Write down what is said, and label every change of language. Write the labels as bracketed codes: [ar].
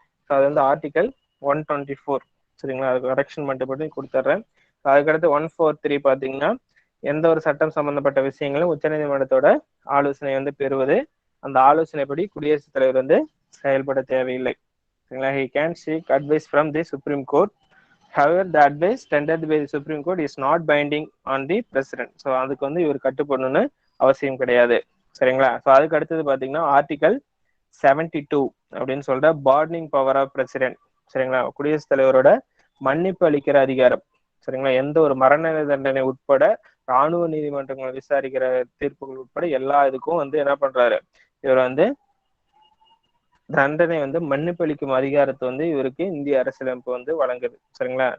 [ta] அது வந்து ஆர்டிகல் 124, சரிங்களா. அதுக்கு கரெக்ஷன் மட்டும் கொடுத்துட்றேன். அதுக்கடுத்து 143 பாத்தீங்கன்னா எந்த ஒரு சட்டம் சம்பந்தப்பட்ட விஷயங்களும் உச்சநீதிமன்றத்தோட ஆலோசனை வந்து பெறுவது. அந்த ஆலோசனைப்படி குடியரசுத் தலைவர் வந்து செயல்பட தேவையில்லை, சரிங்களா. [en] he can seek advice from the Supreme Court. However, the advice tendered by the Supreme Court is not binding on the president. [ta] So அதுக்கு வந்து இவர் கட்டுப்படணும்னு அவசியம் கிடையாது, சரிங்களா. ஸோ அதுக்கு அடுத்தது பாத்தீங்கன்னா ஆர்டிகல் 72 அப்படின்னு சொல்ற பார்டனிங் பவர் ஆஃப் பிரசிடென்ட், சரிங்களா. குடியரசுத் தலைவரோட மன்னிப்பு அளிக்கிற அதிகாரம், சரிங்களா. எந்த ஒரு மரண தண்டனை உட்பட ராணுவ நீதிமன்றங்களை விசாரிக்கிற தீர்ப்புகள் உட்பட எல்லா இதுக்கும் வந்து என்ன பண்றாரு, இவர் வந்து தண்டனை வந்து மன்னிப்பளிக்கும் அதிகாரத்தை வந்து இவருக்கு இந்திய அரசியலமைப்பு வந்து வழங்குது, சரிங்களா.